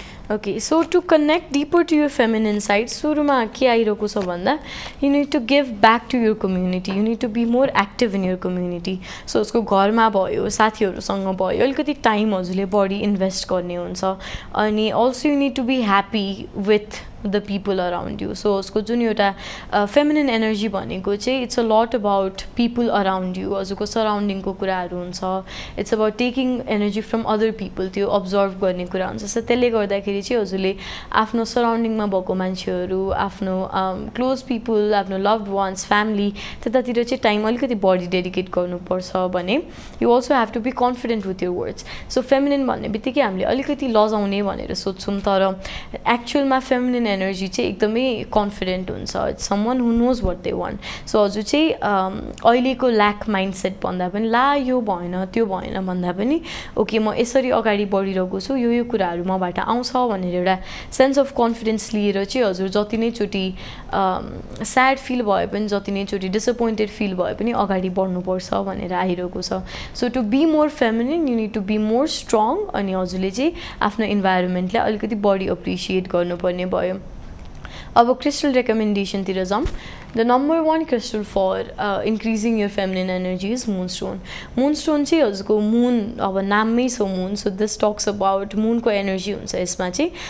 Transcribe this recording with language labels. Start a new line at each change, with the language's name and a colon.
English: Okay, so to connect deeper to your feminine side,
Nepali: सुरुमा के आइरहेको छ भन्दा
English: you need to give back to your community, you need to be more active in your community.
Nepali: So उसको घरमा भयो, साथीहरूसँग भयो, अलिकति टाइम हजुरले बढी इन्भेस्ट गर्ने हुन्छ।
English: अनि also you need to be happy with the people around you. So
Nepali: उसको जुन एउटा
English: feminine energy
Nepali: भनेको चाहिँ
English: it's a lot about people around you,
Nepali: हजुरको सराउन्डिङको कुराहरू हुन्छ।
English: It's about taking energy from other people,
Nepali: त्यो अब्जर्भ गर्ने कुरा हुन्छ। सो त्यसले गर्दाखेरि चाहिँ हजुरले आफ्नो सराउन्डिङमा भएको मान्छेहरू, आफ्नो क्लोज पिपल, आफ्नो लभड वान्स, फ्यामिली, त्यतातिर चाहिँ टाइम अलिकति बढी डेडिकेट गर्नुपर्छ भने
English: You also have to be confident with your words.
Nepali: So feminine भन्ने बित्तिकै हामीले अलिकति लजाउने भनेर सोध्छौँ, तर एक्चुअलमा फेमिनिन एनर्जी चाहिँ एकदमै कन्फिडेन्ट हुन्छ।
English: It's someone who knows what they want.
Nepali: So हजुर चाहिँ अहिलेको ल्याक माइन्डसेट भन्दा पनि ला यो भएन त्यो भएन भन्दा पनि ओके म यसरी अगाडि बढिरहेको छु, यो कुराहरू मबाट आउँछ भनेर एउटा सेन्स अफ कन्फिडेन्स लिएर चाहिँ हजुर जति नै चोटि स्याड फिल भए पनि, जति नै चोटि डिसपोइन्टेड फिल भए पनि अगाडि बढ्नुपर्छ भनेर आइरहेको छ।
English: So to be more feminine you need to be more strong.
Nepali: अनि हजुरले चाहिँ आफ्नो इन्भाइरोमेन्टलाई अलिकति बढी एप्रिसिएट गर्नुपर्ने भयो। अब क्रिस्टल रेकमेन्डेसनतिर जाऊँ।
English: The number 1 crystal for increasing your feminine energy is moonstone.
Nepali: मुनस्टोन चाहिँ हजुरको मुन अब नाममै छ मुन,
English: so this talks about
Nepali: मुनको energy हुन्छ यसमा चाहिँ।